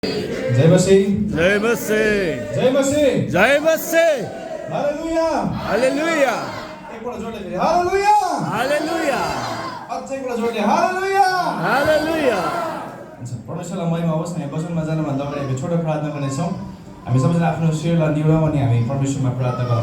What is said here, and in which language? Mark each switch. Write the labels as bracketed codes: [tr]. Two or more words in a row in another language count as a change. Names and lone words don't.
[ne] जय मसीह, जय मसीह, जय मसीह, जय मसीह, हालेलुया। हालेलुया, एकपल्ट जोडले फेरि हालेलुया। हालेलुया, अझै एकपल्ट जोडले हालेलुया। हालेलुया। हुन्छ, परमेश्वरलाई महिमा होस्। हामी वचनमा जानुभन्दा अगाडि हामी छोटो प्रार्थना गर्नेछौँ। हामी सबैजना आफ्नो शिरलाई निभाउँ अनि हामी परमेश्वरमा प्रार्थना गरौँ।